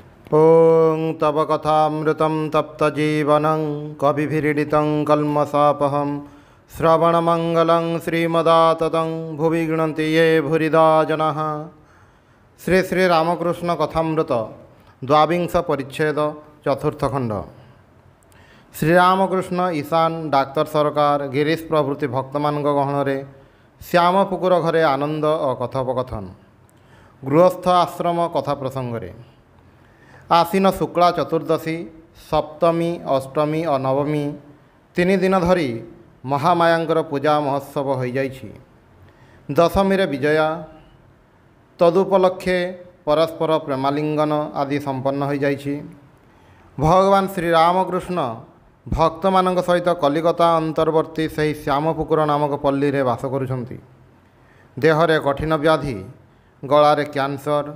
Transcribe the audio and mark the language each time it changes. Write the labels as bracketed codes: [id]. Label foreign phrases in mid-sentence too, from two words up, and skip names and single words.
[sa] ॐ तव कथामृतं तप्तजीवनं कविभिरीडितं कल्मषापहं श्रवणमङ्गलं श्रीमदाततं भुवि गृह्णन्ति ये भूरिदा जनाः। [or] ଶ୍ରୀ ଶ୍ରୀ ରାମକୃଷ୍ଣ କଥାମୃତ ଦ୍ୱାବିଂଶ ପରିଚ୍ଛେଦ ଚତୁର୍ଥ ଖଣ୍ଡ। ଶ୍ରୀରାମକୃଷ୍ଣ ଈଶାନ ଡାକ୍ତର ସରକାର ଗିରୀଶ ପ୍ରଭୃତି ଭକ୍ତମାନ ଗହଣ ଶ୍ୟାମପୁକୁର ଘରେ ଆନନ୍ଦ ଓ କଥୋପକଥନ। ଗୃହସ୍ଥ ଆଶ୍ରମ କଥା ପ୍ରସଙ୍ଗେ ଆଶ୍ୱିନ ଶୁକ୍ଳା ଚତୁର୍ଦ୍ଦଶୀ ସପ୍ତମୀ ଅଷ୍ଟମୀ ଓ ନବମୀ ତିନି ଦିନ ଧରି ମହାମାୟାଙ୍କର ପୂଜା ମହୋତ୍ସବ ହୋଇ ଯାଇଛି। ଦଶମୀ ରେ ବିଜୟା ତଦୁପଲକ୍ଷେ ପରସ୍ପର ପ୍ରେମାଲିଙ୍ଗନ ଆଦି ସମ୍ପନ୍ନ ହୋଇ ଯାଇଛି। ଭଗବାନ ଶ୍ରୀ ରାମକୃଷ୍ଣ ଭକ୍ତ ମାନଙ୍କ ସହିତ କଲିକତା ଅନ୍ତର୍ବର୍ତ୍ତୀ ସେ ଶ୍ୟାମପୁକୁର ନାମକ ପଲ୍ଲୀ ରେ ବାସ କରୁଛନ୍ତି। ଦେହରେ କଠିନ ବ୍ୟାଧି ଗଳାରେ କ୍ୟାନସର।